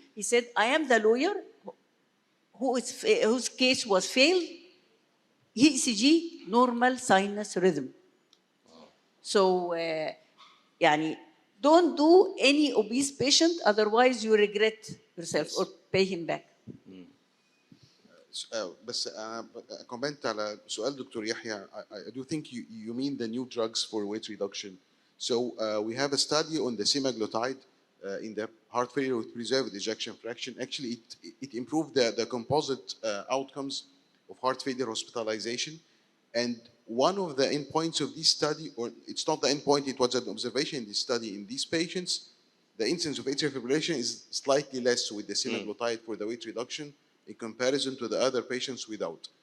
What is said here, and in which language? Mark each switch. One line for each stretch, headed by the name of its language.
English: He said, I am the lawyer whose case was failed ECG normal sinus rhythm. So يعني don't do any obese patient, otherwise you regret yourself or pay him back.
Arabic: بس كومنت على سؤال دكتور يحيى.
English: I do think you mean the new drugs for weight reduction. So we have a study on the semaglutide in the heart failure with preserved ejection fraction. Actually, it improved the composite outcomes of heart failure hospitalization. And one of the endpoints of this study, or it's not the endpoint, it was an observation in this study, in these patients, the incidence of atrial fibrillation is slightly less with the semaglutide for the weight reduction in comparison to the other patients without.